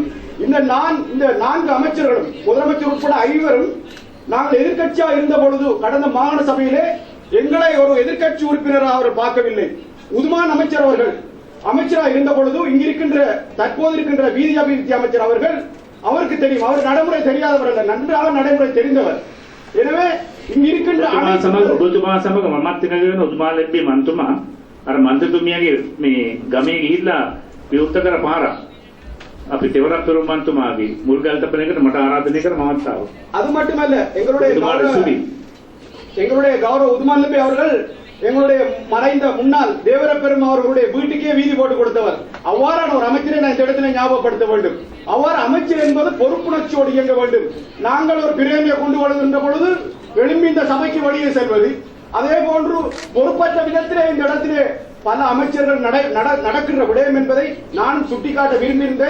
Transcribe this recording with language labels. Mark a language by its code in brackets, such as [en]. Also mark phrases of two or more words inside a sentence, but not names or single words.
[ta] இந்த 4 அமைச்சர்களும் முதலமைச்சர் உட்பட 5 நாங்கள் எதிர்கட்சியாக இருந்த பொழுது கடந்த மாகாண சபையிலே எங்களை ஒரு எதிர்கட்சி உறுப்பினராக அவர் பார்க்கவில்லை. உதுமான் அமைச்சர் அவர்கள் அமைச்சராக இருந்த பொழுது இங்கிருக்கின்ற தற்போது இருக்கின்ற வீதி அபிவிருத்தி அமைச்சர் அவருக்கு தெரியும். அவர் நடைமுறை தெரியாதவர் அல்ல, நன்றாக நடைமுறை தெரிந்தவர். எனவே இங்க இருக்கின்ற [si] අර මන්ත්‍රතුමියගේ මේ ගමේ ගිහිල්ලා විවෘත කර පාරක් අපි තෙවරක් පෙරම් මන්ත්‍රතුමාගේ මුල් ගල් තපන එකට මට ආරාධනය කර මමත් ආවා. [ta] அது மட்டுமல்ல, எங்களுடைய கௌரவ உதுமான் நபி அவர்கள் எங்களுடைய மறைந்த முன்னாள் தேவரப்பெரும் அவர்களுடைய வீட்டுக்கே வீதி போட்டு கொடுத்தவர். அவ்வாறான ஒரு அமைச்சரை நான் இந்த இடத்துல ஞாபகப்படுத்த வேண்டும். அவ்வாறு அமைச்சர் என்பது பொறுப்புணர்ச்சியோடு இயங்க வேண்டும். நாங்கள் ஒரு பிரேமியை கொண்டு வருகின்ற பொழுது எழும்பி இந்த சபைக்கு வெளியே செல்வது, அதே போன்று பொறுப்பற்ற விதத்திலே இந்த இடத்திலே பல அமைச்சர்கள் நடக்கின்ற விடயம் என்பதை நான் சுட்டிக்காட்ட விரும்பியிருந்தேன்.